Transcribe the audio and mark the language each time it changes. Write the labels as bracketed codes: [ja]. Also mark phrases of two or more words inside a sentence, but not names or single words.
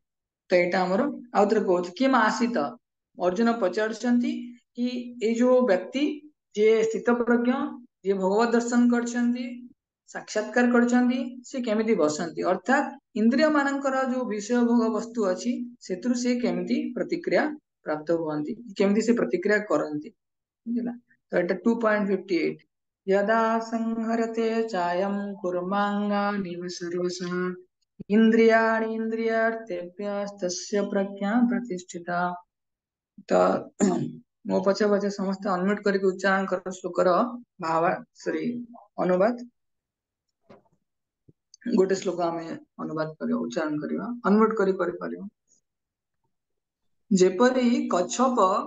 [or] ତ ଏଇଟା ଆମର ଆଉ ଥରେ କହୁଛି କିଏ ଆସିତ ଅର୍ଜୁନ ପଚାରୁଛନ୍ତି କି ଏଇ ଯୋଉ ବ୍ୟକ୍ତି ଯିଏ ସ୍ଥିତ ପ୍ରଜ୍ଞ, ଯିଏ ଭଗବତ ଦର୍ଶନ କରିଛନ୍ତି, ସାକ୍ଷାତକାର କରିଛନ୍ତି, ସେ କେମିତି ବସନ୍ତି, ଅର୍ଥାତ ଇନ୍ଦ୍ରିୟ ମାନଙ୍କର ଯୋଉ ବିଷୟ ଭୋଗ ବସ୍ତୁ ଅଛି ସେଥିରୁ ସେ କେମିତି ପ୍ରତିକ୍ରିୟା ପ୍ରାପ୍ତ ହୁଅନ୍ତି, କେମିତି ସେ ପ୍ରତିକ୍ରିୟା କରନ୍ତି। ବୁଝିଲା? ତ ଏଟା [sa] 2.58 यदा संहरते चायं कुर्मांगानिव सर्वशः इंद्रियाणीन्द्रियार्थेभ्यस्तस्य प्रज्ञा प्रतिष्ठिता। [or] ତ ମୋ ପଛେ ପଛେ ସମସ୍ତେ ଅନମ୍ୟୁଟ କରିକି ଉଚ୍ଚାରଣ କର ଶ୍ଲୋକର ଭାବ ସରି ଅନୁବାଦ। ଗୋଟେ ଶ୍ଲୋକ ଆମେ ଅନୁବାଦ କରିବା, ଉଚ୍ଚାରଣ କରିବା, ଅନମ୍ୟୁଟ କରି କରିପାରିବା। ଯେପରି କଚ୍ଛପ